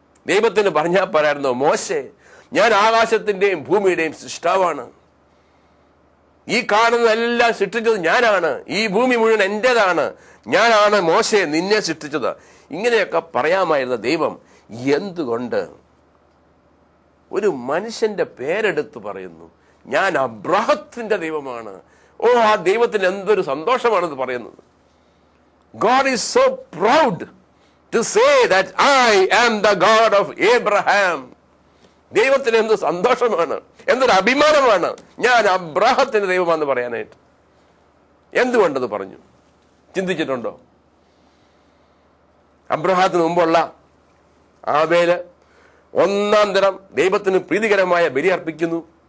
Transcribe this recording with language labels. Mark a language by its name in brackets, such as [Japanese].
[Malayalam] ദൈവത്തിന് പറഞ്ഞാൽ പറയായിരുന്നോ, മോശെ, ഞാൻ ആകാശത്തിന്റെയും ഭൂമിയുടെയും സൃഷ്ടാവാണ്, ഈ കാണുന്നതെല്ലാം സൃഷ്ടിച്ചത് ഞാനാണ്, ഈ ഭൂമി മുഴുവൻ എന്റേതാണ്, ഞാനാണ് മോശെ നിന്നെ സൃഷ്ടിച്ചത്, ഇങ്ങനെയൊക്കെ പറയാമായിരുന്ന ദൈവം എന്തുകൊണ്ട് ഒരു മനുഷ്യന്റെ പേരെടുത്ത് പറയുന്നു, ഞാൻ അബ്രാഹത്തിന്റെ ദൈവമാണ്? ഓ, ആ ദൈവത്തിന് എന്തൊരു സന്തോഷമാണെന്ന് പറയുന്നത്. [English] God is so proud to say that I am the God of Abraham. [Malayalam] ദൈവത്തിന് എന്ത് സന്തോഷമാണ്, എന്തൊരു അഭിമാനമാണ് ഞാൻ അബ്രാഹത്തിന്റെ ദൈവമാണെന്ന് പറയാനായിട്ട്. എന്തുകൊണ്ടത് പറഞ്ഞു? ചിന്തിച്ചിട്ടുണ്ടോ? അബ്രാഹത്തിന് മുമ്പുള്ള ആബേല് ഒന്നാം തരം ദൈവത്തിന് പ്രീതികരമായ ബലി അർപ്പിക്കുന്നു.